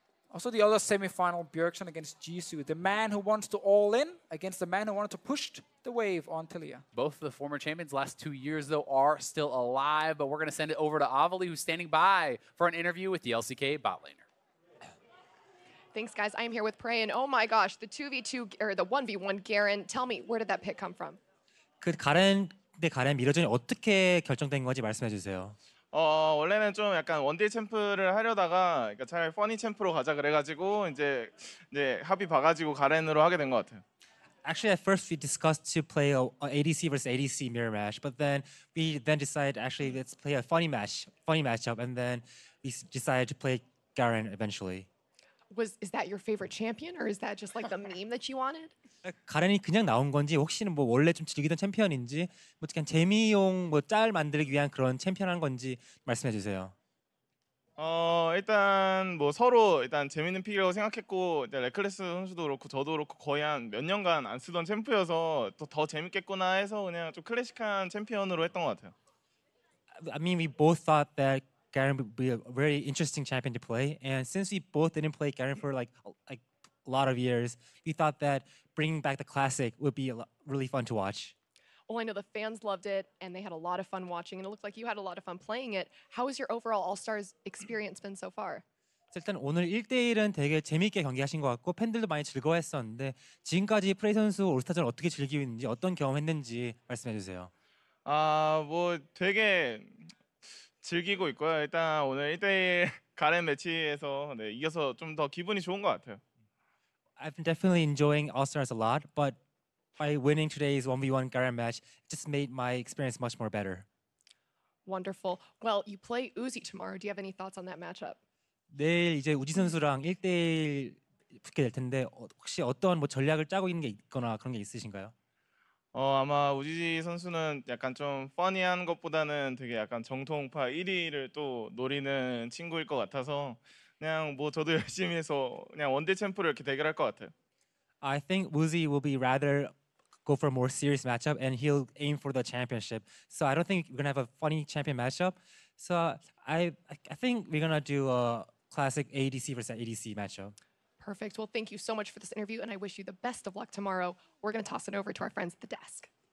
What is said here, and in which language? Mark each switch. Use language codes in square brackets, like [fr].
[en] Also, the other semi-final, Bjergsen against Jisu, the man who wants to all-in against the man who wanted to push the wave on Tilia. Both of the former champions last 2 years, though, are still alive, but we're going to send it over to Avali, who's standing by for an interview with the LCK bot laner. Thanks, guys. I am here with Prey, and oh my gosh, the 2v2 or the 1v1 Garen. Tell me, where did that pick come from? [ko] 그 가렌 대 가렌 미러전이 어떻게 결정된 건지 말씀해 주세요. 원래는 좀 약간 원딜 챔프를 하려다가 그러니까 차라리 퍼니 챔프로 가자 그래가지고 이제 합의 봐가지고 가렌으로 하게 된 것 같아요. [en] Actually, at first we discussed to play a ADC versus ADC mirror match, but then we decided actually let's play a funny matchup, and then we decided to play Garen eventually. Is that your favorite champion, or is that just like the meme that you wanted? [ko] 가렌이 그냥 나온 건지 혹시는 뭐 원래 좀 즐기던 챔피언인지 뭐 그냥 재미용 뭐 짤 만들기 위한 그런 챔피언 한 건지 말씀해 주세요. 일단 뭐 서로 일단 재밌는 픽이라고 생각했고 이제 레클레스 선수도 그렇고 저도 그렇고 거의 한 몇 년간 안 쓰던 챔프여서 더 재밌겠구나 해서 그냥 좀 클래식한 챔피언으로 했던 것 같아요. [en] I mean, we both thought that Garen would be a very interesting champion to play, and since we both didn't play Garen for like a lot of years, we thought that bringing back the classic would be really fun to watch. Well, I know the fans loved it, and they had a lot of fun watching, and it looked like you had a lot of fun playing it. How has your overall All-Stars experience been so far? [ko] 일단 오늘 1대1은 되게 재미있게 경기하신 것 같고 팬들도 많이 즐거워했었는데 지금까지 프레이 선수 올스타전 어떻게 즐기고 있는지 어떤 경험했는지 말씀해 주세요. 뭐 되게 즐기고 있고요. 일단 오늘 1대1 가렌 매치에서 이겨서 좀 더 기분이 좋은 것 같아요. [en] I've been definitely enjoying All-Stars a lot, but by winning today's 1v1 Garen match, it just made my experience much more better. Wonderful. Well, you play Uzi tomorrow. Do you have any thoughts on that matchup? [ko] 내일 이제 우지 선수랑 1대1 붙게 될 텐데 혹시 어떤 뭐 전략을 짜고 있는 게 있거나 그런 게 있으신가요? 아마 우지 선수는 약간 좀 퍼니한 것보다는 되게 약간 정통파 1위를 또 노리는 친구일 것 같아서 그냥 뭐 저도 열심히 해서 그냥 원딜 챔프를 이렇게 대결할 것 같아요. [en] I think Uzi will be rather go for a more serious matchup and he'll aim for the championship. So I don't think we're gonna have a funny champion matchup. So I think we're gonna do a classic ADC versus ADC matchup. Perfect. Well, thank you so much for this interview, and I wish you the best of luck tomorrow. We're going to toss it over to our friends at the desk.